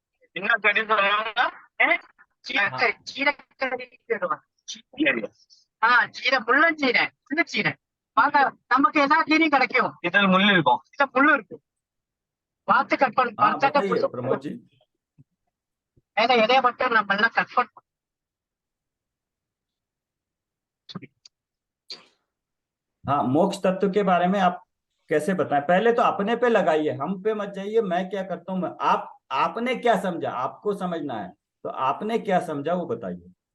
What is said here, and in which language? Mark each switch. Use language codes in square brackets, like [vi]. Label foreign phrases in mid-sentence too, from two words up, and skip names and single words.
[ta] இன்னும் கடி சொல்லுவாங்க. சீரக்கறி சீரக்கறி. சீரை முள்ளஞ்சீரை சின்ன சீரை. வாங்க, நமக்கு எல்லா கீரையும் கிடைக்கும். இதுல முள்ளு இருக்கும், இதுல முள்ளு இருக்கு. பார்த்து கட் பண்ணு. [hi] बताइए प्रमोद जी। [ta] இலைய மட்டும் நம்ம எல்லாம் கட் பண்ண। [hi] हाँ, मोक्ष तत्व के बारे में आप कैसे बताएं? पहले तो अपने पे लगाइए, हम पे मत जाइए। मैं क्या करता हूँ, आपने क्या समझा, आपको समझना है, तो आपने क्या समझा वो बताइए।